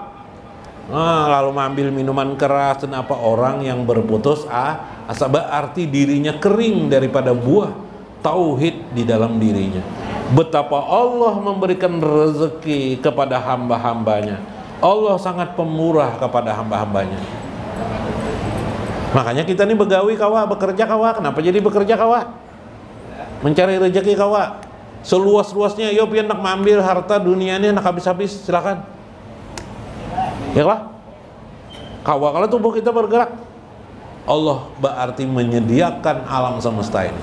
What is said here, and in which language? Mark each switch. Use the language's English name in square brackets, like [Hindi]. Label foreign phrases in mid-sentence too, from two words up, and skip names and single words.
[Indonesian] Nah, lalu mengambil minuman keras dan apa, orang yang berputus asa, berarti dirinya kering daripada buah tauhid di dalam dirinya. Betapa Allah memberikan rezeki kepada hamba-hambanya. Allah sangat pemurah kepada hamba-hambanya. Makanya kita nih begawi kawa, bekerja kawa. Kenapa jadi bekerja kawa? Mencari rezeki kawa. [Banjar] seluas-luasnya, yo pian nak mengambil harta dunia ini nak habis-habis, silakan. [Indonesian] Ya lah. Kalau tubuh kita bergerak, Allah berarti menyediakan alam semesta ini.